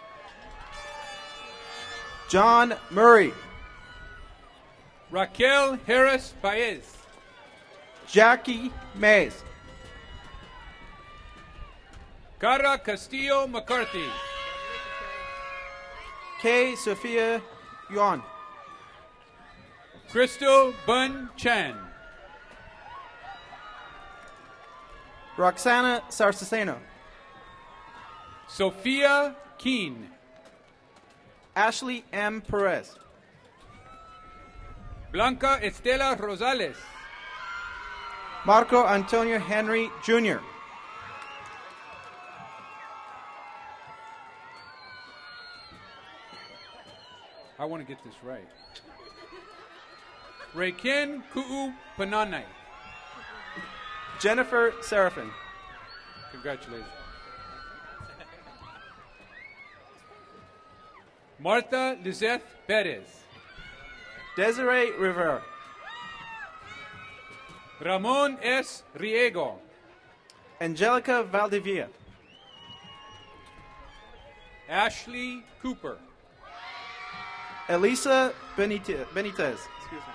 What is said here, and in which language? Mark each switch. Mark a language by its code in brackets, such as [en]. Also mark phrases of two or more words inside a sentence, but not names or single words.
[en] John Murray. Raquel Harris Baez. Jackie Mays. Cara Castillo McCarthy. Kay Sophia Yuan. Crystal Bun Chan. Roxana Sarceseno. Sophia Keene. Ashley M. Perez. Blanca Estela Rosales. Marco Antonio Henry Jr. I want to get this right. Rayken Ku'u Pananay. Jennifer Seraphin. Congratulations. Martha Lizeth Perez. Desiree Rivera. Ramon S. Riego. Angelica Valdivia. Ashley Cooper. Elisa Benitez. Excuse me.